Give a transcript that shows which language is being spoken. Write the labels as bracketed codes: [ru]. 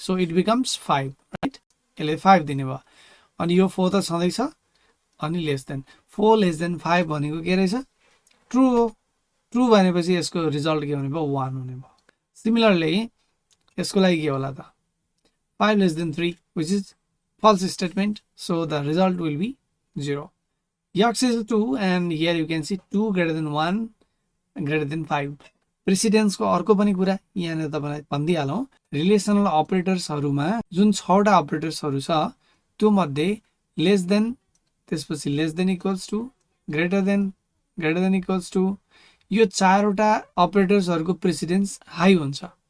[en] So it becomes 5, right? [ne] यसले 5 दिने भयो। अनि यो 4 त छँदै छ, अनि लेस देन 4 लेस देन 5 भनेको के रहेछ? ट्रु हो। ट्रु भनेपछि यसको रिजल्ट के हुने भयो? 1 हुने भयो। सिमिलरली यसको लागि के होला त? [en] 5 less than 3 which is false statement, so the result will be 0. X is 2 and here you can see 2 greater than 1 greater than 5. [ne] Precedence को अर्को पनि कुरा यहाँ तपाईलाई भन्दिहालौं, रिलेसनल अपरेटर्सहरुमा जुन 6 टा अपरेटर्सहरु छ त्यो मध्ये लेस देन, त्यसपछि less than equals to, greater than equals to, यो 4 वटा अपरेटर्सहरुको प्रेसिडेन्स हाई हुन्छ।